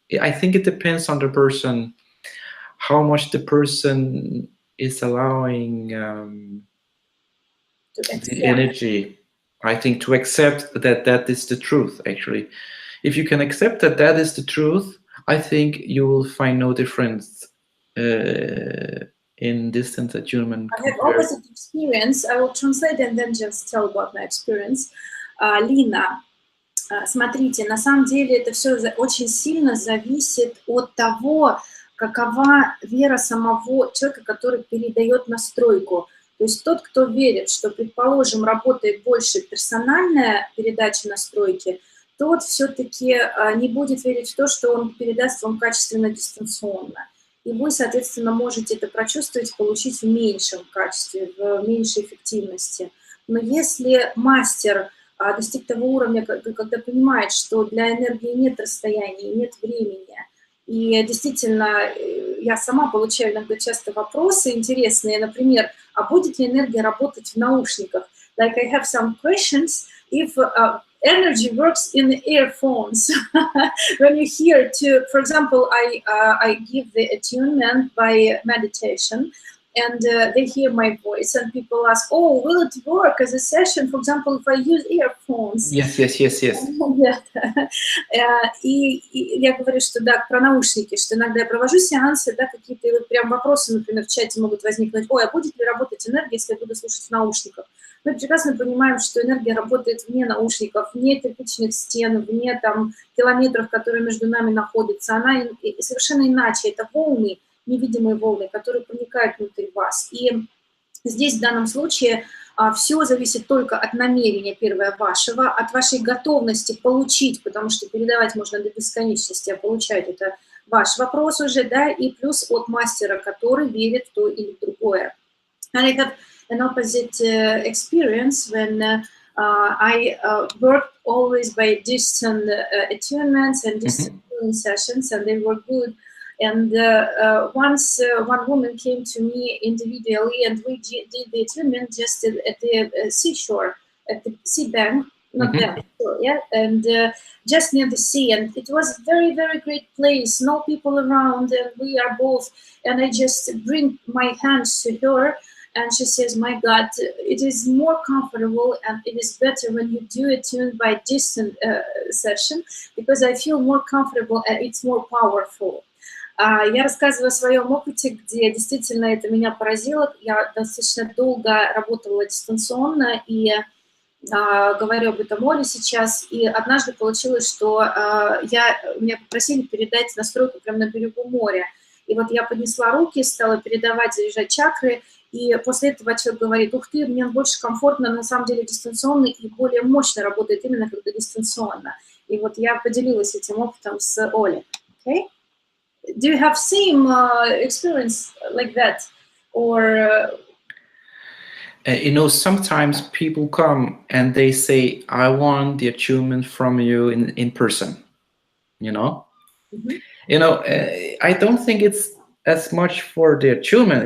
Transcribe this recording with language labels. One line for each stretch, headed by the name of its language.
English: I think it depends on the person, how much the person is allowing the energy, I think, to accept that that is the truth, actually. If you can accept that that is the truth, I think you will find no difference in distance attunement. I have opposite experience. I will translate and then just tell about my experience.
Russian: Лина, смотрите, на самом деле это все очень сильно зависит от того, какова вера самого человека, который передает настройку. То есть тот, кто верит, что, предположим, работает больше персональная передача настройки, тот все-таки не будет верить в то, что он передаст вам качественно дистанционно. И вы, соответственно, можете это прочувствовать, получить в меньшем качестве, в меньшей эффективности. Но если мастер достиг того уровня, когда понимает, что для энергии нет расстояния, нет времени, и действительно, я сама получаю иногда часто вопросы интересные, например, а будет ли энергия работать в наушниках?
English: Like I have some questions, if energy works in the earphones. When you hear for example, I give the attunement by meditation, and they hear my voice, and people ask, oh, will it work as a session, for example, if I use earphones? Yes, yes, yes, yes.
Russian: И я говорю, что да, про наушники, что иногда я провожу сеансы, да, какие-то вот прям вопросы, например, в чате могут возникнуть, ой, а будет ли работать энергия, если я буду слушать в наушниках? Мы прекрасно понимаем, что энергия работает вне наушников, вне кирпичных стен, вне там километров, которые между нами находятся. Она совершенно иначе, это волны, невидимые волны, которые проникают внутрь вас. И здесь в данном случае все зависит только от намерения, первое, вашего, от вашей готовности получить, потому что передавать можно до бесконечности, а получать это ваш вопрос уже, да, и плюс от мастера, который верит в то или в другое.
English: And I have an opposite experience when I worked always by distant attunements and distant sessions, and they were good. And once one woman came to me individually, and we did the attunement just at the seashore, at the sea bank, not that, yeah, and just near the sea. And it was a very, very great place, no people around, and we are both. And I just bring my hands to her, and she says, my God, it is more comfortable and it is better when you do attune by distant session, because I feel more comfortable and it's more powerful.
Russian: Я рассказываю о своем опыте, где действительно это меня поразило. Я достаточно долго работала дистанционно и говорю об этом Оле сейчас. И однажды получилось, что меня попросили передать настройку прямо на берегу моря. И вот я поднесла руки, стала передавать, заряжать чакры. И после этого человек говорит, ух ты, мне больше комфортно, на самом деле дистанционно и более мощно работает именно когда дистанционно. И вот я поделилась этим опытом с Олей.
English: Okay? Do you have same experience like that, or? You know, sometimes people come and they say, I want the attunement from you in person, you know? You know, I don't think it's as much for the attunement.